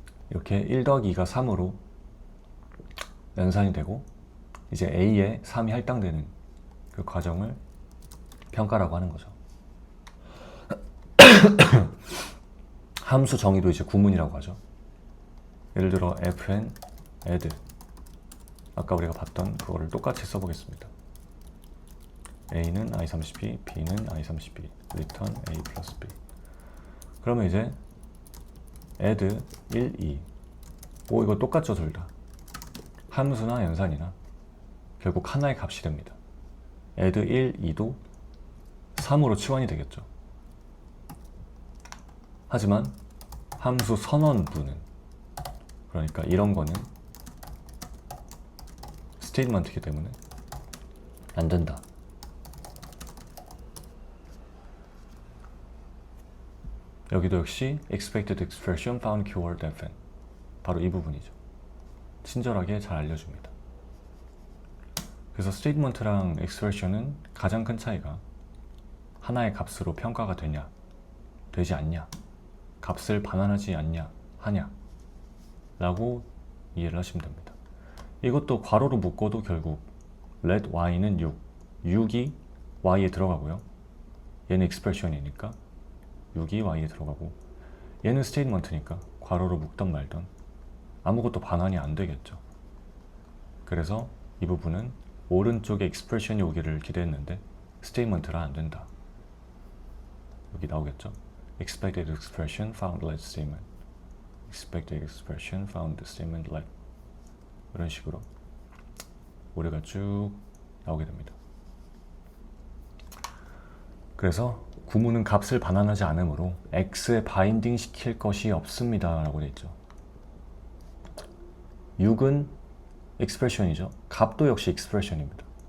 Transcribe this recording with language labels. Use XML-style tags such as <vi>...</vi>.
<ko>이렇게 1 더하기 2가 3으로 연산이 되고 이제 A에 3이 할당되는 그 과정을 평가라고 하는 거죠. 함수 정의도 이제 구문이라고 하죠. 예를 들어 fn add 아까 우리가 봤던 그거를 똑같이 써보겠습니다. a는 i30b, b는 i30b, return a 플러스 b. 그러면 이제 add 1, 2. 오, 이거 똑같죠, 둘 다. 함수나 연산이나 결국 하나의 값이 됩니다. add 1, 2도 3으로 치환이 되겠죠. 하지만 함수 선언부는, 그러니까 이런 거는 스테이트먼트이기 때문에 안 된다. 여기도 역시</ko> <en>expected expression found keyword fn.</en> <ko>바로 이 부분이죠. 친절하게 잘 알려줍니다. 그래서 스테이트먼트랑 expression은 가장 큰 차이가 하나의 값으로 평가가 되냐, 되지 않냐, 값을 반환하지 않냐, 하냐 라고 이해를 하시면 됩니다. 이것도 괄호로 묶어도 결국 let y는 6, 6이 y에 들어가고요. 얘는 expression이니까 6이 y에 들어가고 얘는 스테이트먼트니까 괄호로 묶던 말던 아무것도 반환이 안 되겠죠. 그래서 이 부분은 오른쪽에 expression이 오기를 기대했는데 스테이트먼트라 안 된다. 여기 나오겠죠.</ko> <en>expected expression found let statement. expected expression found statement let.</en> <ko>이런 식으로 오류가 쭉 나오게 됩니다. 그래서 구문은 값을 반환하지 않으므로 x에 바인딩 시킬 것이 없습니다 라고 되어 있죠. 6은 expression이죠. 값도 역시 expression입니다.</ko>